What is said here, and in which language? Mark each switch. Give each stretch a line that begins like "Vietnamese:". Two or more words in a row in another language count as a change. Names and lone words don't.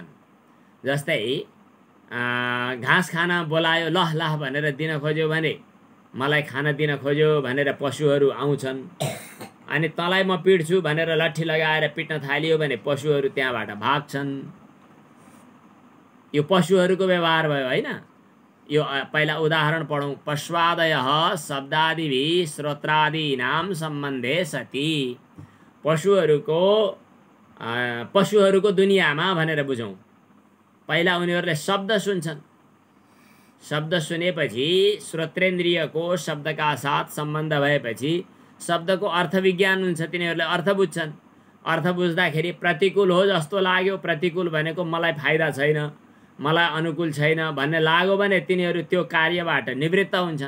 Nepali: जस्तै घाँस खान बोलायो लह लाह भनेर दिन खोज्यो भने मलाई खाना दिन खोज्यो भनेर पशुहरू आउँछन्। अनि तँलाई म पिट्छु भनेर लट्ठी लगाएर पिट्न थालियो भने पशुहरू त्यहाँबाट भाग्छन्। यो पशुहरूको व्यवहार भयो होइन। यो पहिला उदाहरण पढौँ।
Sanskrit: पश्वादयः शब्दादिभिः श्रोत्रादीनां सम्बन्धे सति।
Nepali: पशुहरूको दुनियाँमा भनेर बुझौँ। पहिला उनीहरूले शब्द सुन्छन्। शब्द सुनेपछि श्रोत्रेन्द्रियको शब्दका साथ सम्बन्ध भएपछि शब्दको अर्थ विज्ञान हुन्छ। तिनीहरूले अर्थ बुझ्छन्। अर्थ बुझ्दाखेरि प्रतिकूल हो जस्तो लाग्यो, प्रतिकूल भनेको मलाई फाइदा छैन, मलाई अनुकूल छैन भन्ने लाग्यो भने तिनीहरू त्यो कार्यबाट निवृत्त हुन्छन्।